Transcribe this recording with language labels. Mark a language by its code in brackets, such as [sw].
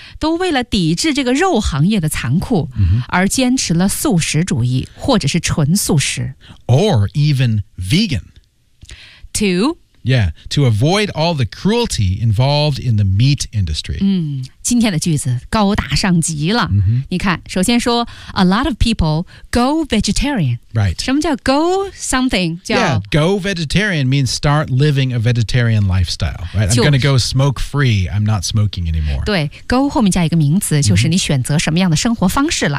[zh] 都为了抵制这个肉行业的残酷、 mm-hmm. 而坚持了素食主义或者是纯素食。 [en] Or even vegan. To? Yeah, to avoid all the cruelty involved in the meat industry. [zh] 今天的句子高大上极了。 Mm-hmm. 你看，首先说 [en] a lot of people go vegetarian. Right. [zh] 什么叫 [en] go something? [zh] 叫 [en] yeah, go vegetarian means start living a vegetarian lifestyle. Right. I'm going to go smoke free. I'm not smoking anymore. [zh] 对 ，go 后面加一个名词，就是你选择什么样的生活方式了。